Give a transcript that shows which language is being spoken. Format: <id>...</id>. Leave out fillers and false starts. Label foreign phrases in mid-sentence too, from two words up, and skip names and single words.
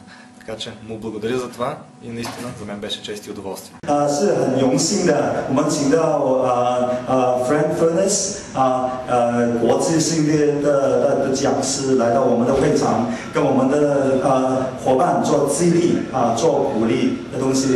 <bg>Така че му благодаря за това и наистина за мен беше чест и удоволствие.</bg> <zh>是很荣幸的，我们请到Frank Furness 国际性的讲师来到我们的会场，跟我们的伙伴做激励做鼓励的东西。</zh>